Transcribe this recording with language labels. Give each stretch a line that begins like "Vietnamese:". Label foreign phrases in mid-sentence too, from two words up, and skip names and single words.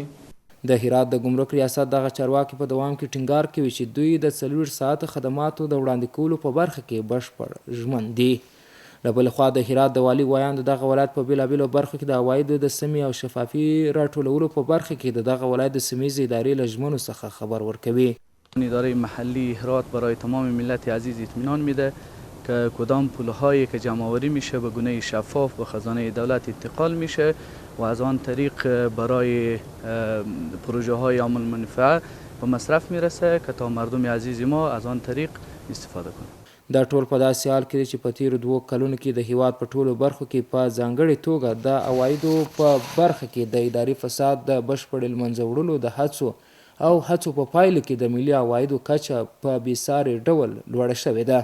Pashto: د هرات د ګمرک ریاست دغه چارواکي په دوام کې ټینګار کوي چې دوی د 40 ساعته خدماتو د وړاندې کولو په برخه کې بشپړ ژمن دي. له بلې خوا د هرات د والي ویان د دغه ولایت په بېلابېلو برخو کې د عوایدو د سمې او شفافي راټولولو په برخه کې د دغه ولایت د سیمهیزې ادارې له ژمنو څخه خبر ورکوي.
Persian: اداره محلی هرات برای تمام ملت عزیز اطمینان میده که کدام پولهایی که جمع‌آوری میشه به گونه شفاف به خزانه دولت انتقال میشه و از آن طریق برای پروژه های عام المنفعه به مصرف میرسه که تا مردم عزیز ما از آن طریق استفاده کنند.
Pashto: دا ټول په داسې حال کې چې په تیرو 2 کلونو کې د هیواد په ټولو برخو کې په ځانګړې توګه د عوایدو په برخه کې د اداري فساد د بشپړ لمنځه وړلو د هڅو په پایله کې د ملي عوایدو کچه په بېساري ډول لوړه شوې ده.